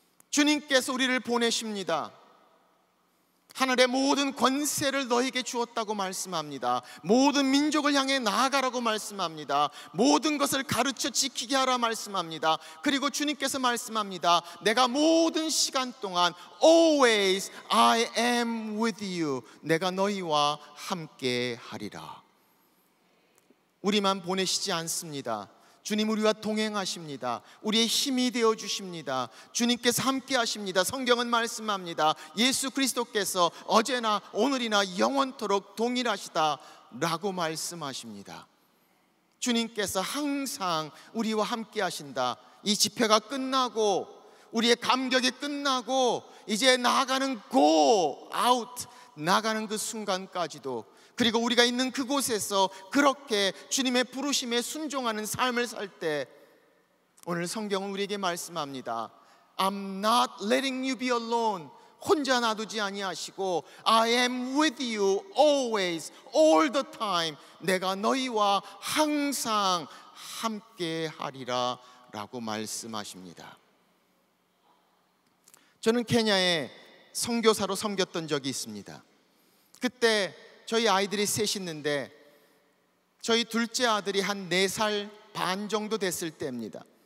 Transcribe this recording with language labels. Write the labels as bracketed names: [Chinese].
[Korean] 주님께서 우리를 보내십니다. 하늘의 모든 권세를 너에게 주었다고 말씀합니다. 모든 민족을 향해 나아가라고 말씀합니다. 모든 것을 가르쳐 지키게 하라 말씀합니다. 그리고 주님께서 말씀합니다. 내가 모든 시간 동안 [English] Always I am with you. [Korean] 내가 너희와 함께 하리라. 우리만 보내시지 않습니다. 주님 우리와 동행하십니다. 우리의 힘이 되어 주십니다. 주님께서 함께 하십니다. 성경은 말씀합니다. 예수 그리스도께서 어제나 오늘이나 영원토록 동일하시다 라고 말씀하십니다. 주님께서 항상 우리와 함께 하신다. 이 집회가 끝나고 우리의 감격이 끝나고 이제 나아가는 [English] go out, [Korean] 나가는 그 순간까지도, 그리고 우리가 있는 그곳에서 그렇게 주님의 부르심에 순종하는 삶을 살 때, 오늘 성경은 우리에게 말씀합니다. [English] I'm not letting you be alone. [Korean] 혼자 놔두지 아니하시고 [English] I am with you always, all the time. [Korean] 내가 너희와 항상 함께 하리라 라고 말씀하십니다. 저는 케냐에 선교사로 섬겼던 적이 있습니다. 그때 저희 아이들이 셋이 있는데 저희 둘째 아들이 한 4살 반 정도 됐을 때입니다.